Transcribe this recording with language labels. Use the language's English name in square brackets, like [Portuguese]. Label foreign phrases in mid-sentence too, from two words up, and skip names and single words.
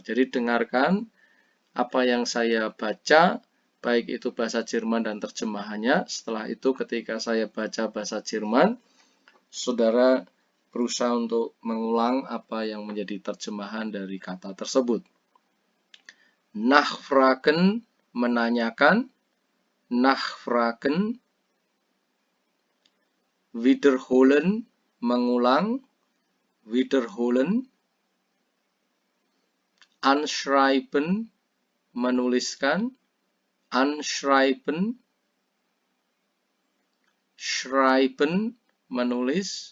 [Indonesian] Jadi dengarkan apa yang saya baca, baik itu bahasa Jerman dan terjemahannya. Setelah itu ketika saya baca bahasa Jerman, saudara berusaha untuk mengulang apa yang menjadi terjemahan dari kata tersebut. [German] Nachfragen, menanyakan. Nachfragen. Wiederholen, mengulang. Wiederholen. Anschreiben, menuliskan. Anschreiben. Schreiben, menulis.